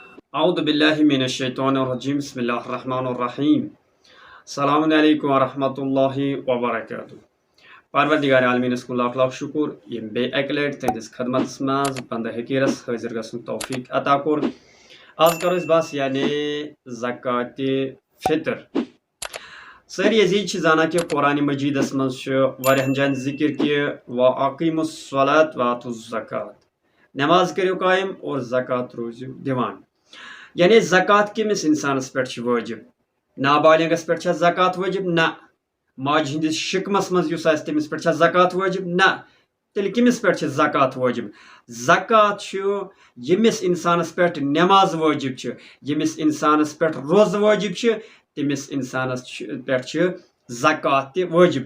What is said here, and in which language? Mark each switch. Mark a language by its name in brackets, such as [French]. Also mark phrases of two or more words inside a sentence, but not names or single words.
[Arabic] أعوذ بالله من الشيطان الرجيم بسم الله الرحمن الرحيم السلام عليكم ورحمة الله وبركاته. [Kashmiri] परवरदिगार आलमीनस कुन लाख लाख शुक्र यम बे अकि लटि तुंदिस खदमतस मज बंद हकीरस हाजिर गसन तौफीक अता कोर। आज करो बस यानी ज़कात फितर। सारी अजीज जाना कि कुरान मजीदस मज वारियाहन जान जिक्र कि [Arabic] وأقيموا الصلاة وآتوا الزكاة, [Kashmiri] नमाज करो कायम और ज़कात रोज़ियो दिवान। यानी ज़कात किमिस इंसानस पे वाजिब, नाबालिगस पे ज़कात वाजिब ना, माज हिंदिस शिकमस मज युस आसि तमिस पे ज़कात वाजिब ना, तेल किमिस पे ज़कात वाजिब। ज़कात यमिस इंसानस पे नमाज वाजिब छ, यमिस इंसानस पे रोज़ वाजिब छ, तमिस इंसानस पे ज़कात ते वाजिब।